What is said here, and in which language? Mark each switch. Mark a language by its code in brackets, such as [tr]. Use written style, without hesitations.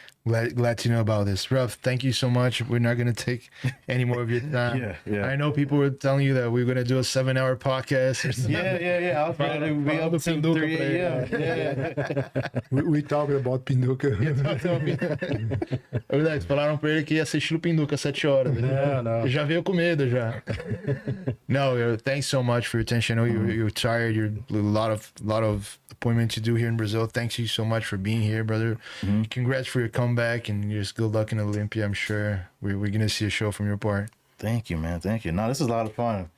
[en] Glad to know about this. Ruff, thank you so much. We're not going to take any more of your time. I know people were telling you that we were going to do a 7-hour podcast or something. Yeah. I was going to be up to 3 a.m. We talked about Pinduca. [pt] Alex, falaram pra ele que ia assistir o Pinduca 7 horas. Não. Já veio com medo, já. [en] No, thanks so much for your attention. I know you're tired. You're a lot of appointment to do here in Brazil. Thanks you so much for being here, brother. Congrats for your comeback and just good luck in Olympia. I'm sure we're gonna see a show from your part. Thank you, man. Thank you. No, this is a lot of fun.